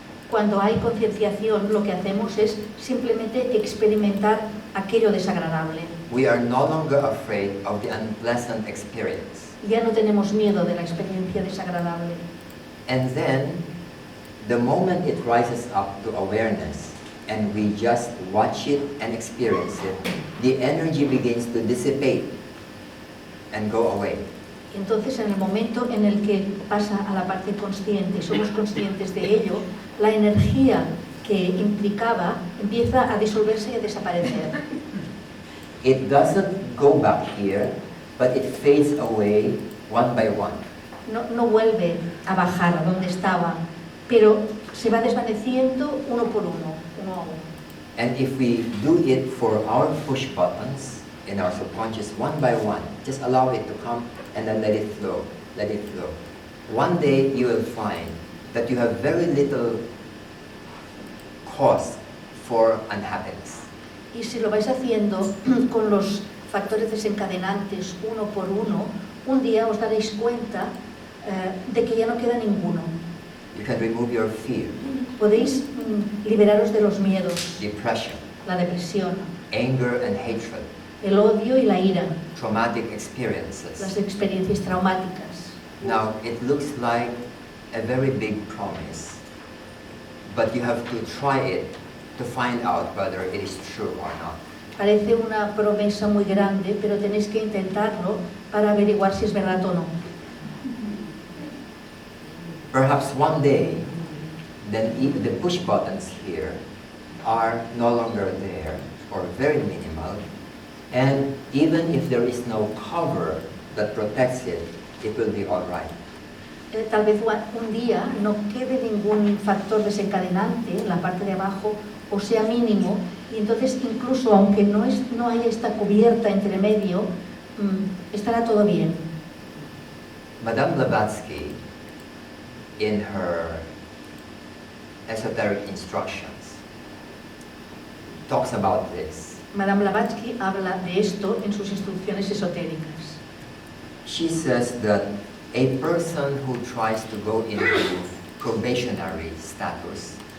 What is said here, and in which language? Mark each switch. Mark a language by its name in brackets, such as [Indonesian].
[Spanish] Cuando hay concienciación, lo que hacemos es simplemente experimentar aquello desagradable. [English] We are no longer afraid of the unpleasant experience. [Spanish] Ya no tenemos miedo de la experiencia desagradable. [English] And then, the moment it rises up to awareness, and we just watch it and experience it, the energy begins to dissipate and go away. [Spanish] Entonces, en el momento en el que pasa a la parte consciente, somos conscientes de ello, la energía que implicaba empieza a disolverse y a desaparecer. [English] It doesn't go back here, but it fades away one by one. [Spanish] no vuelve a bajar a donde estaba, pero se va desvaneciendo uno por uno, uno a uno. [English] And if we do it for our push buttons in our subconscious one by one, just allow it to come and then let it flow, let it flow. One day you will find that you have very little cause for unhappiness. [Spanish] Y si lo vais haciendo con los factores desencadenantes uno por uno, un día os daréis cuenta de que ya no queda ninguno. [English] You can remove your fear, [Spanish] Podéis liberaros de los miedos, [English] depression, [Spanish] la depresión, [English] anger and hatred, [Spanish] el odio y la ira, [English] traumatic [Spanish] las [English] experiences. [Spanish] experiencias traumáticas. [English] Now, it looks like a very big promise, but you have to try it to find out whether it is true or not. [Spanish] Parece una promesa muy grande, pero tenéis que intentarlo para averiguar si es verdad o no. [English] Perhaps one day, then even the push buttons here are no longer there, or very minimal, and even if there is no cover that protects it, it will be all right. [Spanish] Tal vez un día no quede ningún factor desencadenante en la parte de abajo, o sea mínimo, y entonces incluso aunque no haya esta cubierta entre medio, estará todo bien. [English] Madame Blavatsky, in her esoteric instructions, talks about this. [Spanish] Madame Blavatsky habla de esto en sus instrucciones esotéricas. [English] She says that a person who tries to go into probationary status